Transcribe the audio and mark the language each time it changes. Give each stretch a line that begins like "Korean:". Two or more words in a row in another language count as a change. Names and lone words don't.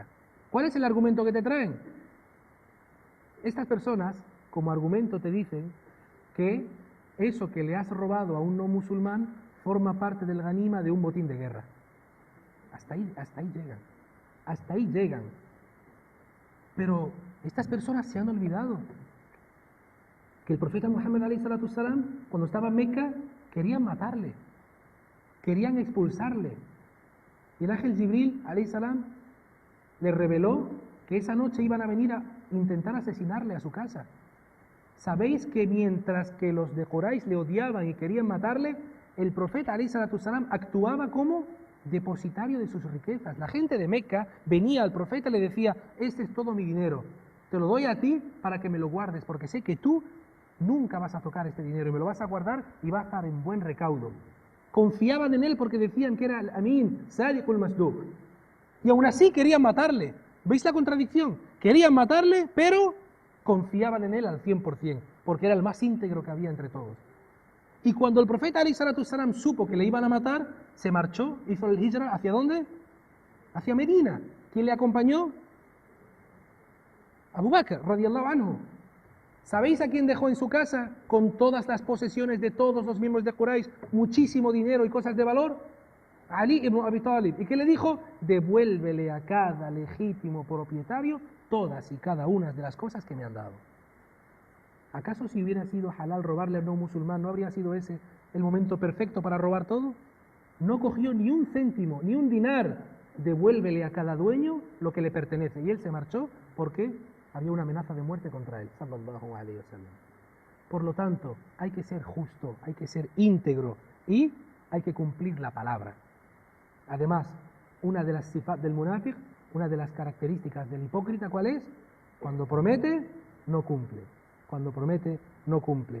Spanish: ¿Cuál es el argumento que te traen? Estas personas, como argumento, te dicen que eso que le has robado a un no musulmán forma parte del ganima de un botín de guerra. Hasta ahí llegan. Hasta ahí llegan. Pero estas personas se han olvidado que el profeta Muhammad
Arabic: عليه الصلاة والسلام,
Spanish: cuando estaba en Meca, querían matarle, querían expulsarle. Y el ángel Jibril
Arabic: عليه السلام
Spanish: le reveló que esa noche iban a venir a intentar asesinarle a su casa. ¿Sabéis que mientras que los de Quraysh le odiaban y querían matarle, el profeta
Arabic: عليه الصلاة والسلام
Spanish: actuaba como depositario de sus riquezas? La gente de Meca venía al profeta y le decía, este es todo mi dinero, te lo doy a ti para que me lo guardes, porque sé que tú nunca vas a tocar este dinero y me lo vas a guardar y va a estar en buen recaudo. Confiaban en él porque decían que era el Amin,
Arabic: الصادق المصدوق.
Spanish: Y aún así querían matarle. ¿Veis la contradicción? Querían matarle, pero confiaban en él al 100%, porque era el más íntegro que había entre todos. Y cuando el profeta
Arabic: عليه الصلاة والسلام
Spanish: supo que le iban a matar, se marchó, hizo el hijra, ¿hacia dónde? Hacia Medina. ¿Quién le acompañó? Abu Bakr,
Arabic: رضي الله عنه.
Spanish: ¿Sabéis a quién dejó en su casa con todas las posesiones de todos los miembros de Quraysh, muchísimo dinero y cosas de valor? Ali ibn Abi Talib. ¿Y qué le dijo? Devuélvele a cada legítimo propietario todas y cada una de las cosas que me han dado. ¿Acaso si hubiera sido halal robarle a un musulmán, no habría sido ese el momento perfecto para robar todo? No cogió ni un céntimo, ni un dinar. Devuélvele a cada dueño lo que le pertenece. Y él se marchó porque había una amenaza de muerte contra él.
Arabic: صلى الله عليه وسلم.
Spanish: Por lo tanto, hay que ser justo, hay que ser íntegro y hay que cumplir la palabra. Además, una de las sifat del munafiq, una de las características del hipócrita, ¿cuál es? Cuando promete, no cumple. Cuando promete, no cumple.